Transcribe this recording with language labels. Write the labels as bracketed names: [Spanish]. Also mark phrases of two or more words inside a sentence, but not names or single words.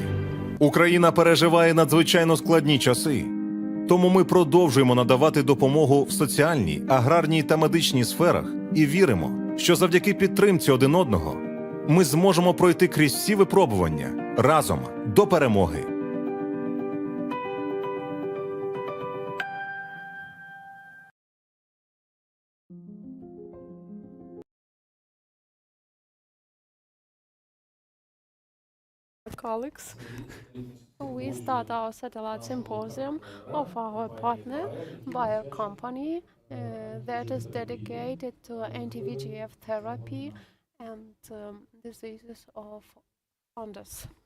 [Ukrainian] Україна переживає надзвичайно складні часи. Тому ми продовжуємо надавати допомогу в соціальній, аграрній та медичній сферах і віримо, що завдяки підтримці один одного ми зможемо пройти крізь всі випробування разом до перемоги. [English] Colleagues, we start our satellite symposium of our partner, Bayer company, that is dedicated to anti-VEGF therapy and diseases of fundus.